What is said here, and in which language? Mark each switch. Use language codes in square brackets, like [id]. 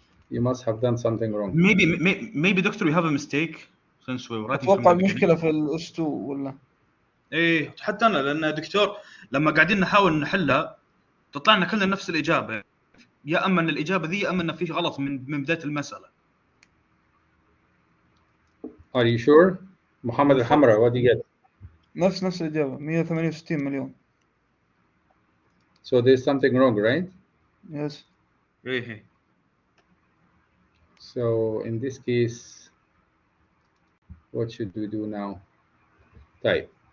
[en] You must have done something wrong. Maybe doctor we have a mistake since we were writing from [ar] أتوقع [en] the beginning. [ar] المشكلة في الأس 2 ولا؟ إيه حتى أنا، لأن دكتور لما قاعدين نحاول نحلها تطلع لنا كلنا نفس الإجابة، يا أما أن الإجابة ذي يا أما أن في غلط من بداية المسألة. [en] Are you sure? محمد الحمراء, what do you get? [ar] نفس الإجابة 168 مليون. [en] So there's something wrong, right? Yes. [ar] إيه. [en] So in this case, what should we do now? Type.